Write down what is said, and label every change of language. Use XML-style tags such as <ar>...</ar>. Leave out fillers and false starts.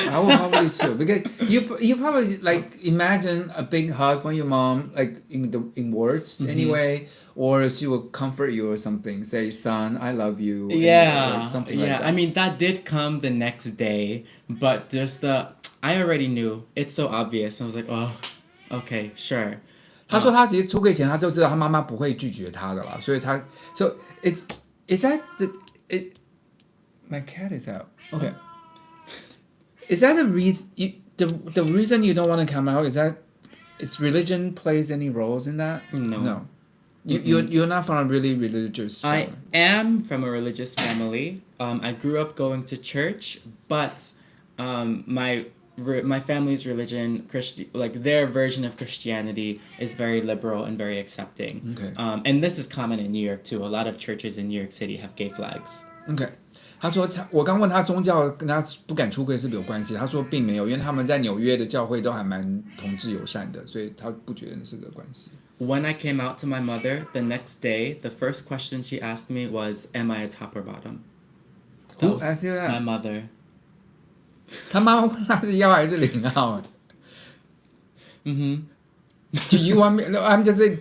<en>I would probably too because you probably like imagine a big hug from your mom like in words anyway, or she will comfort you or something, say son I love you. Yeah, or something like that. I mean that did come the next day, but just I already knew. It's so obvious. I was like, oh, okay, sure.</en> <zh>他说他其实出柜前他就知道他妈妈不会拒绝他的啦，所以他</zh> <en>so it's that my cat is out. Okay. Is that the reason the reason you don't want to come out is that its religion plays any roles in that? No. You're not from a really religious family. I am from a religious family. I grew up going to church, but my family's religion, like their version of Christianity, is very liberal and very accepting. Okay. And this is common in New York too. A lot of churches in New York City have gay flags. Okay.</en> <zh>他说我刚问他宗教跟他不敢出柜是不是有关系，他说并没有，因为他们在纽约的教会都还蛮同志友善的，所以他不觉得是个关系。</zh> <en>When I came out to my mother the next day, the first question she asked me was, "Am I a top or bottom?" Who asked you that? My mother.</en> <zh>他妈妈问他是1还是0号。</zh> <en>Do you want me? No, I'm just saying.</en>